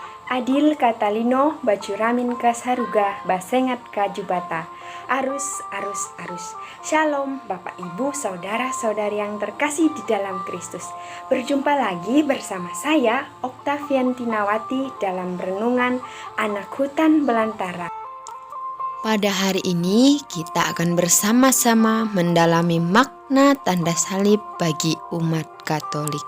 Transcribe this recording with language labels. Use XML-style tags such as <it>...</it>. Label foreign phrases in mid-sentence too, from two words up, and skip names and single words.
<id>Adil Katalino Bacuramin Kasaruga Basengat Kajubata. Arus, arus, arus. Shalom Bapak Ibu Saudara-saudari yang terkasih di dalam Kristus. Berjumpa lagi bersama saya Oktavian Tinawati dalam Renungan Anak Hutan Belantara. Pada hari ini kita akan bersama-sama mendalami makna tanda salib bagi umat Katolik.</id>